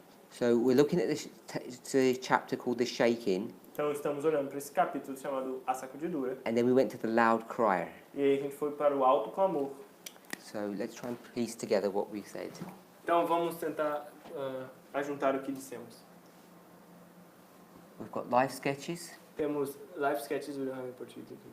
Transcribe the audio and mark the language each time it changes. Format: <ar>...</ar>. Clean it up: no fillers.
<en>So we're looking at the chapter called The Shaking,</en> <pt>Então estamos olhando para esse capítulo chamado A Sacudidura.</pt> <en>and then we went to the Loud Crier.</en> <pt>E aí a gente foi para o alto clamor.</pt> <en>So let's try and piece together what we said.</en> <pt>Então vamos tentar ajuntar o que dissemos.</pt> <en>We've got life sketches,</en> <pt>Temos live sketches do Livrinho em português.</pt>